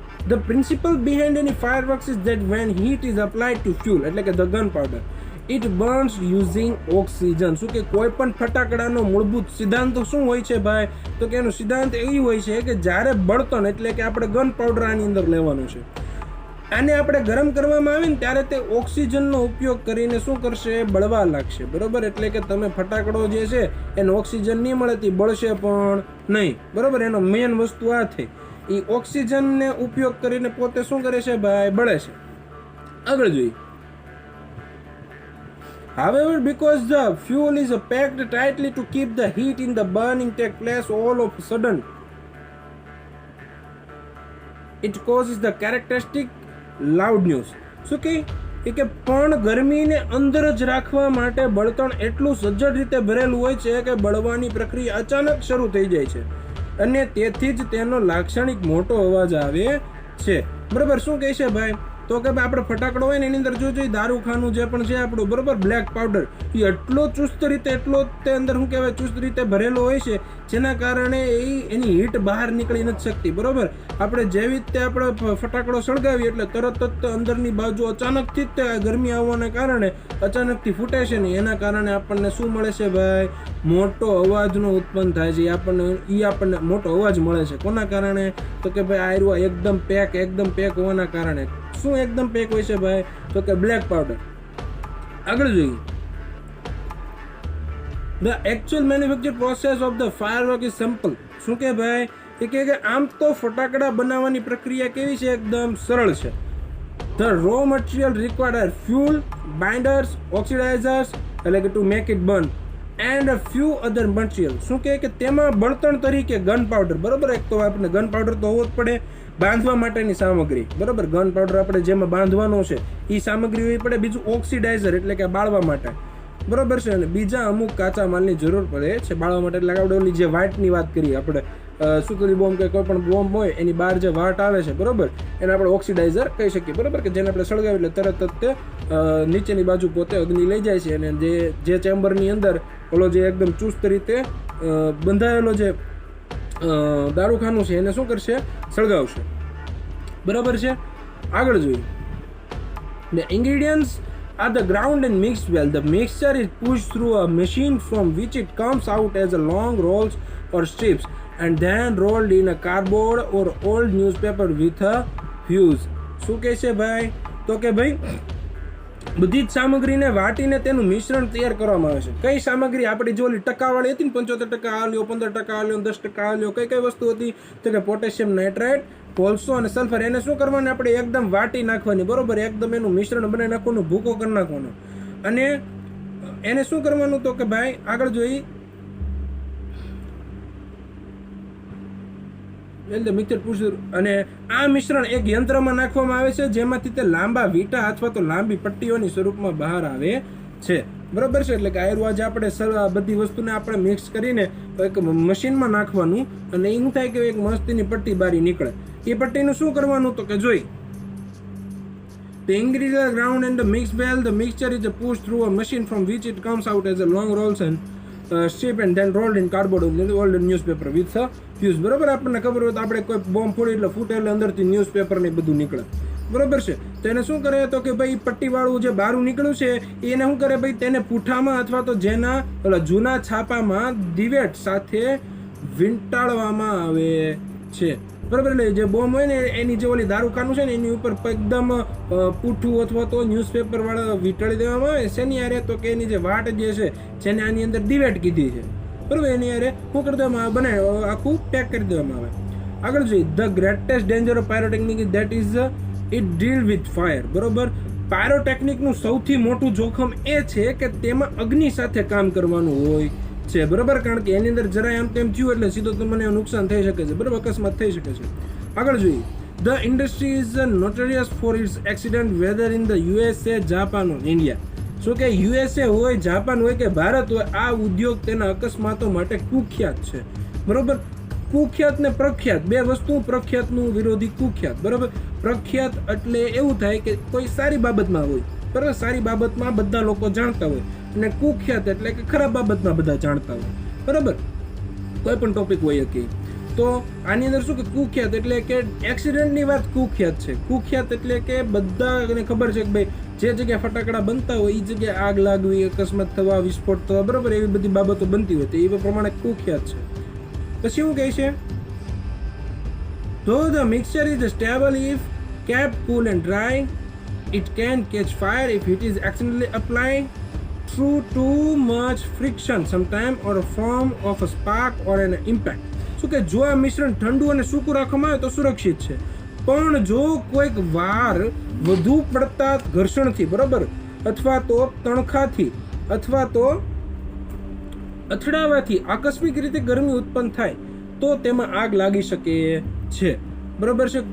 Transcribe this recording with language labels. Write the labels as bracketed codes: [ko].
[en] The principle behind any fireworks is that when heat is applied to fuel, [gu] એટલે કે [en] the gunpowder, it burns using oxygen. [gu] શું કે કોઈ પણ ફટાકડાનો મૂળભૂત સિદ્ધાંત શું હોય છે ભાઈ, તો કે એનો સિદ્ધાંત એવી હોય છે કે જ્યારે બળતણ એટલે કે આપણે ગન પાવડર આની અંદર લેવાનું છે, આને આપણે ગરમ કરવામાં આવે ને ત્યારે તે ઓક્સિજનનો ઉપયોગ કરીને શું કરશે, બળવા લાગશે. બરોબર, એટલે કે તમે ફટાકડો જે છે એને ઓક્સિજન નહીં મળે તે બળશે પણ નહીં. બરોબર, એનો મેન વસ્તુ આ થઈ, એ ઓક્સિજનને ઉપયોગ કરીને પોતે શું કરે છે ભાઈ, બળે છે. આગળ જોઈએ. [en] However, because the fuel is packed tightly to keep the heat in the burning take place all of a sudden, it causes the characteristic loud news. [gu] શું કે પણ ગરમીને અંદર જ રાખવા માટે બળતણ એટલું સજ્જડ રીતે ભરેલું હોય છે કે બળવાની પ્રક્રિયા અચાનક શરૂ થઈ જાય છે અને તેથી જ તેનો લાક્ષણિક મોટો અવાજ આવે છે. બરાબર, શું કહે છે ભાઈ, તો કે ભાઈ આપણે ફટાકડો હોય ને એની અંદર જોજો દારૂખાનું જે પણ છે આપણું, બરોબર, બ્લેક પાવડર, એ એટલો ચુસ્ત રીતે એટલો તે અંદર શું કહેવાય ચુસ્ત રીતે ભરેલો હોય છે, જેના કારણે એની હીટ બહાર નીકળી નથી શકતી. બરોબર, આપણે જેવી રીતે આપણે ફટાકડો સળગાવીએ એટલે તરત જ અંદરની બાજુ અચાનકથી જ ગરમી આવવાને કારણે અચાનકથી ફૂટે છે ને એના કારણે આપણને શું મળે છે ભાઈ, મોટો અવાજનો ઉત્પન્ન થાય છે. આપણને મોટો અવાજ મળે છે. કોના કારણે, તો કે ભાઈ આયરું એકદમ પેક હોવાના કારણે. શું એકદમ પેક હોય છે ભાઈ, તો કે બ્લેક પાવડર. આગળ જોઈએ. [en] The actual manufacture process of the firework is simple. [gu] શું કે ભાઈ, કે આમ તો ફટાકડા બનાવવાની પ્રક્રિયા કેવી છે, એકદમ સરળ છે. [en] The raw material required are fuel, binders, oxidizers, [gu] એટલે કે [en] to make it burn, and a few other materials. [gu] શું કે તેમાં બળતણ તરીકે ગન પાવડર. બરોબર, એક તો આપણે ગન પાવડર તો હોવો જ પડે, બાંધવા માટેની સામગ્રી. બરોબર, ગન પાવડર આપણે જેમાં બાંધવાનો છે એ સામગ્રી હોવી પડે. બીજું ઓક્સિડાઇઝર એટલે કે બાળવા માટે. બરોબર છે, અને બીજા અમુક કાચા માલની જરૂર પડે છે બાળવા માટે. એટલે આપણે ઓલી જે વાટની વાત કરીએ, આપણે સુતલી બોમ્બ કે કોઈ પણ બોમ્બ હોય એની બહાર જે વાટ આવે છે, બરોબર, એને આપણે ઓક્સિડાઇઝર કહી શકીએ. બરોબર, કે જેને આપણે સળગાવી એટલે તરત જ તે નીચેની બાજુ પોતે અગ્નિ લઈ જાય છે, અને જે ચેમ્બરની અંદર ઓલો જે એકદમ ચુસ્ત રીતે બંધાયેલો જે દારૂખાનું છે એને શું કરશે, સળગાવશે. બરાબર છે, આગળ જોઈએ. [en] The ingredients are the ground and mixed well. The mixture is pushed through a machine from which it comes out as a long rolls or strips and then rolled in a cardboard or old newspaper with a fuse. [gu] શું કહે છે ભાઈ, તો કે ભાઈ બધી જ સામગ્રીને વાટીને તેનું મિશ્રણ તૈયાર કરવામાં આવે છે. કઈ સામગ્રી આપણી જો ઓલી ટકાવાળી હતી ને, 75% આ લ્યો, 15% આ લ્યો, 10% આ લ્યો, કઈ વસ્તુ હતી, તો કે પોટેશિયમ નાઇટ્રાઇટ, કોલસો અને સલ્ફર. એને શું કરવાનું, આપણે એકદમ વાટી નાખવાની. બરોબર, એકદમ એનું મિશ્રણ બનાવી નાખવાનું, ભૂકો કરી નાખવાનો. અને એને શું કરવાનું, તો કે ભાઈ આગળ જોઈ મિક્સર પૂછ્યું, અને આ મિશ્રણ એક યંત્રમાં નાખવામાં આવે છે જેમાંથી તે લાંબા વીટા અથવા તો લાંબી પટ્ટીઓની સ્વરૂપમાં બહાર આવે છે. બરોબર છે, એટલે કે આયુર્વાદ આપણે બધી વસ્તુને આપણે મિક્સ કરીને એક મશીનમાં નાખવાનું, અને એ શું થાય કે એક મસ્તીની પટ્ટી બારી નીકળે. એ પટ્ટીનું શું કરવાનું, તો કે જોઈ [en] The ingredients are ground and mixed well. The mixture is pushed through a machine from which it comes out as a long rolls and strip and then rolled in cardboard old newspaper with a fuse. [gu] બરોબર, આપણને ખબર હોય તો આપણે કોઈ bomb ફોડી એટલે ફૂટે એટલે અંદરથી ન્યૂઝપેપર ને બધું નીકળે. બરોબર છે, તો એને શું કરે, તો કે ભાઈ પટ્ટીવાળું જે બારું નીકળ્યું છે એને શું કરે ભાઈ, તેને પૂઠામાં અથવા તો જેના ઓલા જૂના છાપામાં દિવેટ સાથે વીંટાળવામાં આવે છે. બરાબર, એટલે જે બોમ્બ હોય ને એની જે ઓલી દારૂખાનું છે ને એની ઉપર એકદમ પૂઠું અથવા તો ન્યૂઝપેપર વાળા વીંટાળી દેવામાં આવે. શેની યારે, તો કે એની જે વાટ જે છે જેને આની અંદર દિવેટ કીધી છે, બરાબર, એની યારે શું કરી દેવામાં આવે, બનાવે આખું પેક કરી દેવામાં આવે. આગળ જોઈએ. [en] The greatest danger of pyrotechnic is that is it deal with fire. બરોબર, [gu] પાયરોટેકનિકનું સૌથી મોટું જોખમ એ છે કે તેમાં અગ્નિ સાથે કામ કરવાનું હોય છે, બરાબર. કારણ કે એની અંદર જરાય આમ તેમ થયું એટલે સીધો તમને નુકસાન થઈ શકે છે, બરાબર, અકસ્માત થઈ શકે છે. આગળ જોઈએ. [en] The industry is notorious for its accident whether in the USA, Japan or India. [gu] શું કે USA હોય, જાપાન હોય કે ભારત હોય, આ ઉદ્યોગ તેના અકસ્માતો માટે કુખ્યાત છે, બરાબર. કુખ્યાત ને પ્રખ્યાત બે વસ્તુ, પ્રખ્યાતનું વિરોધી કુખ્યાત, બરાબર. પ્રખ્યાત એટલે એવું થાય કે કોઈ સારી બાબતમાં હોય, બરાબર, સારી બાબતમાં બધા લોકો જાણતા હોય, અને કુખ્યાત એટલે કે ખરાબ બાબતમાં બધા જાણતા હોય, બરાબર. કોઈ પણ ટોપિક હોય કે તો આની અંદર શું કે કુખ્યાત એટલે કે એક્સિડન્ટની વાત કુખ્યાત છે. કુખ્યાત એટલે કે બધાને ખબર છે કે ભાઈ જે જગ્યાએ ફટાકડા બનતા હોય એ જગ્યાએ આગ લાગવી, અકસ્માત થવા, વિસ્ફોટ થવા, બરાબર, એવી બધી બાબતો બનતી હોય તો એ પ્રમાણે કુખ્યાત છે. પછી શું કહે છે? [en] Though the mixture is stable if kept cool and dry, it can catch fire if it is accidentally applied through too much friction sometime or a form of a spark or an impact. [gu] શું કે જો આ મિશ્રણ ઠંડુ અને સૂકું રાખવામાં આવે તો સુરક્ષિત છે, પણ જો કોઈક વાર વધુ પડતા ઘર્ષણથી, બરાબર, અથવા તો તણખાથી અથવા તો અથડાવાથી આકસ્મિક રીતે ગરમી ઉત્પન્ન થાય તો તેમાં આગ લાગી શકે છે, બરાબર છે.